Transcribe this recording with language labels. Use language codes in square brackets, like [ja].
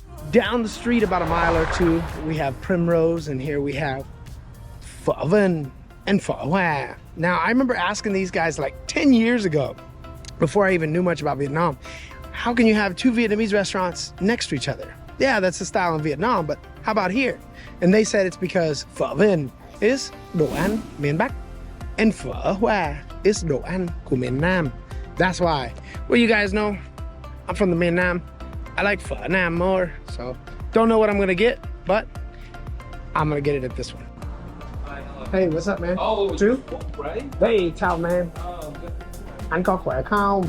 [en] Down the street about a mile or two, we have Primrose, and here we have Phở Vinh and Phở Hòa. Now, I remember asking these guys like 10 years ago, before I even knew much about Vietnam, how can you have 2 Vietnamese restaurants next to each other? Yeah, that's the style in Vietnam, but how about here? And they said it's because Phở Vinh is [vi] đồ ăn miền Bắc, [en] and Phở Hòa is [vi] đồ ăn của miền Nam. [en] That's why. Well, you guys know, I'm from the miền Nam. I like Phở Nam more, so don't know what I'm gonna get, but I'm gonna get it at this one. Hey, what's up, man? Oh, [vi] Chú? [en] right? Hey, [vi] chào man. Anh có khỏe không?